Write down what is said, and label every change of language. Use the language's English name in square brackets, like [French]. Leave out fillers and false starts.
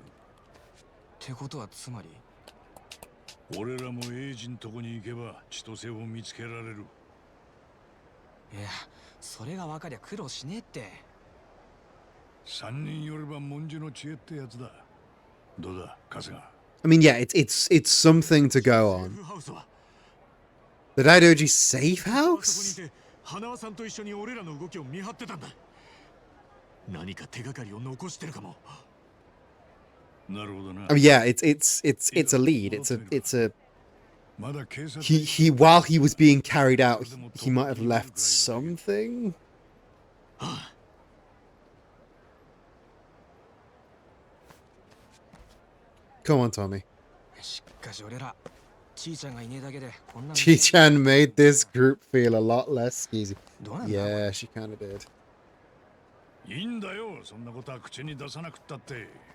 [Japanese] ってことはつまり俺らもエイジのとこに行けば千歳を見つけられる。いや、それが分かりゃ苦労しねえって。三人よれば文殊の知恵ってやつだ。どうだ、春日。 [English] I mean, yeah, it's something to go on. The Daidoji safe house? [Japanese] 花輪さんと一緒に俺らの動きを見張ってたんだ。何か手がかりを残してるかも。なるほどな。 [English] I mean, yeah, it's a lead. It's a. He while he was being carried out, he might have left something. Come on, Tommy. [Japanese] しかし俺ら、ちーちゃんがいねえだけでこんな。 [English] Chi-chan made this group feel a lot less skeezy. [Japanese] どうなんだ? [English] Yeah, she kind of did. [Japanese] いいんだよ、そんなことは口に出さなくったって。